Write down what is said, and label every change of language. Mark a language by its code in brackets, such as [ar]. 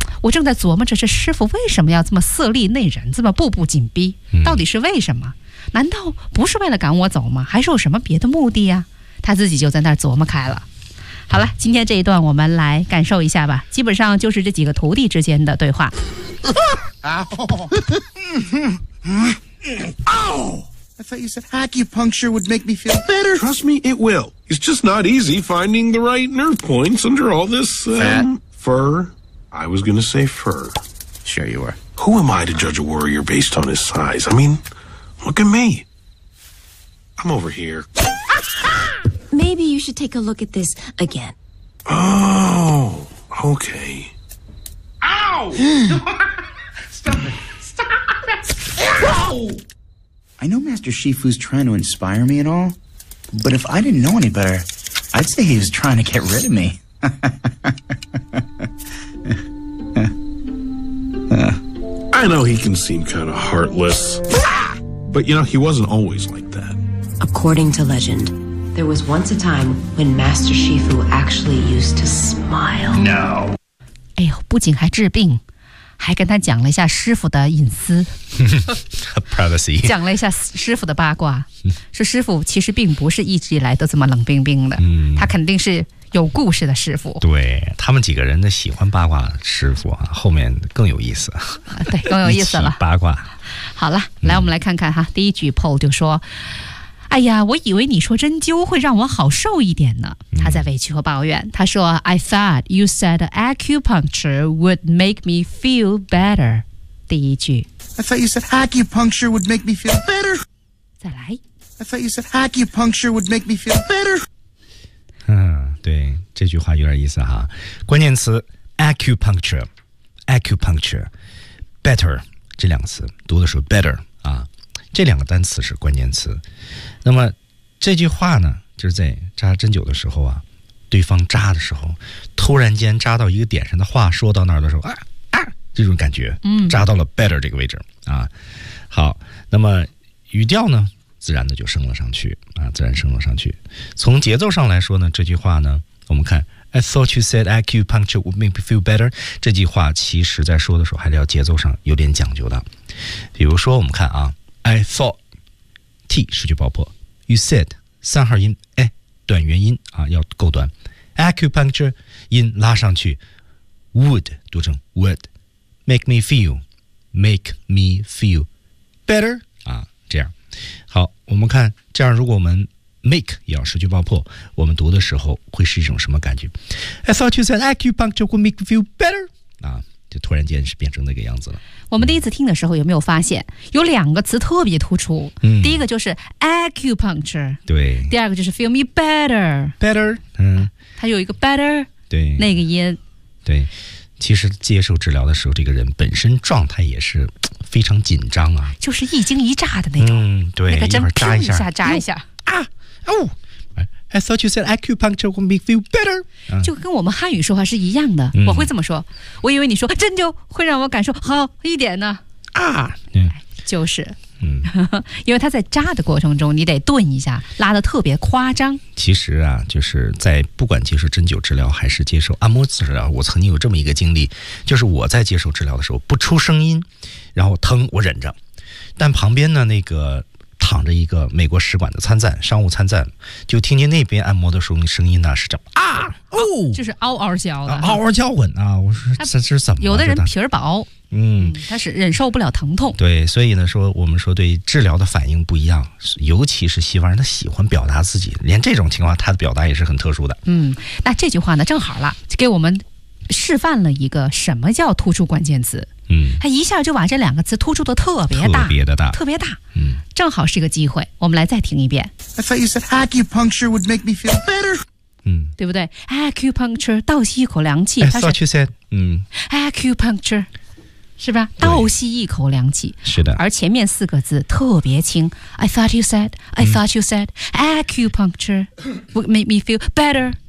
[zh] 我正在琢磨着这师傅为什么要这么色厉内荏，这么步步紧逼，到底是为什么？难道不是为了赶我走吗？还是有什么别的目的呀？他自己就在那儿琢磨开了。好了，今天这一段我们来感受一下吧，基本上就是这几个徒弟之间的对话。 [en] I thought you said acupuncture would make me feel better. Trust me, it will. It's just not easy finding the right nerve points under all this, fur. I was gonna say fur. Sure you were. Who am I to judge a warrior based on his size? I mean, look at me. I'm over here. Maybe you should take a look at this again. Oh, okay. Ow! Stop it. Ow! I know Master Shifu's trying to inspire me and all, but if I didn't know any better, I'd say he was trying to get rid of me. I know he can seem kind of heartless, but you know, he wasn't always like that. According to legend,There was once a time when Master Shifu actually used to smile. No. [zh] 哎呦，不仅还治病，还跟他讲了一下师傅的隐私。 [en] Privacy. [zh] 讲了一下师傅的八卦，说师傅其实并不是一直以来都这么冷冰冰的，他肯定是有故事的师傅。对，他们几个人的喜欢八卦师傅啊，后面更有意思。对，更有意思了。八卦。好了，来我们来看看哈，第一句 Paul 就说，哎呀，我以为你说针灸会让我好受一点呢。他在委屈和抱怨，他说 [en] I thought you said acupuncture would make me feel better. [zh] 第一句 [en] I thought you said acupuncture would make me feel better. [zh] 再来 [en] I thought you said acupuncture would make me feel better. [zh] 对，这句话有点意思哈。关键词 acupuncture,better, 这两个词读的时候 better 啊。这两个单词是关键词，那么这句话呢，就是在扎针灸的时候啊，对方扎的时候，突然间扎到一个点上的话说到那儿的时候，这种感觉，扎到了 better 这个位置啊。好，那么语调呢，自然的就升了上去啊，自然升了上去。从节奏上来说呢，这句话呢，我们看 [en] I thought you said acupuncture would make me feel better. [zh] 这句话其实在说的时候还是要节奏上有点讲究的。比如说我们看啊 [en] I thought [zh] T 失去爆破 [en] You said [zh] 三号音哎，短元音啊，要够短 Acupuncture 音拉上去 Would 读成 would [en] Make me feel Make me feel better [zh] 啊，这样好我们看这样如果我们Make 也要失去爆破，我们读的时候会是一种什么感觉 ？ [en] I thought you said acupuncture would make you feel better [zh] 啊，就突然间是变成那个样子了。我们第一次听的时候有没有发现有两个词特别突出？嗯，第一个就是 acupuncture，对，第二个就是 [en] feel me better， better， 嗯， [zh] 它有一个 better，对，那个音，对，其实接受治疗的时候，这个人本身状态也是非常紧张啊，就是一惊一乍的那种，嗯，对，那个针扎一下，扎一下啊。 [en] 哦 I thought you said acupuncture would make me feel better [zh] 就跟我们汉语说话是一样的、嗯、我会这么说我以为你说针灸会让我感受好一点呢啊就是嗯，因为他在扎的过程中你得顿一下拉得特别夸张其实啊就是在不管接受针灸治疗还是接受按摩治疗我曾经有这么一个经历就是我在接受治疗的时候不出声音然后疼我忍着但旁边呢那个躺着一个美国使馆的参赞，商务参赞，就听见那边按摩的时候声音呢是这么啊哦，就是嗷嗷叫的，嗷嗷叫唤啊！我说这是怎么、啊？有的人皮儿薄，嗯，他是忍受不了疼痛。对，所以呢，说我们说对治疗的反应不一样，尤其是西方人，他喜欢表达自己，连这种情况他的表达也是很特殊的。嗯，那这句话呢，正好了，给我们示范了一个什么叫突出关键词。嗯，他一下就把这两个词突出的特别大，特别的大，特别大。嗯，正好是个机会，我们来再听一遍。 [en] I thought you said acupuncture would make me feel better。嗯， [zh] 对不对 ？Acupuncture， 倒吸一口凉气。 [en] I thought you said， 嗯 [zh] ，acupuncture， 是吧？倒吸一口凉气。是的。而前面四个字特别轻。 [en] I thought you said， I thought you said acupuncture would make me feel better。